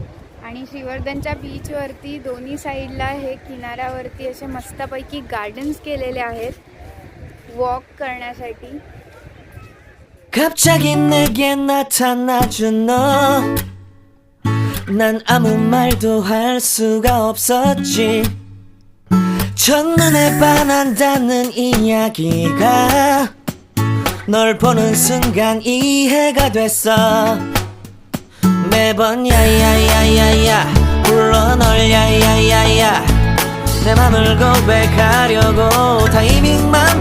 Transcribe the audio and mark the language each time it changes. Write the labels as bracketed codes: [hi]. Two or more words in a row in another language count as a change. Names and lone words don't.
[mr] आणि श्रीवर्धनच्या बीचवरती दोन्ही साईडला हे किनाऱ्यावरती असे मस्तपैकी गार्डन्स केलेले आहेत वॉक करण्यासाठी. [ko] 갑자기 내게 나타나준 너 난 아무 말도 할 수가 없었지 첫눈에 반한다는 이야기가 널 보는 순간 이해가 됐어 매번 야야야야야 불러 널 야야야야 내 맘을 고백하려고 타이밍만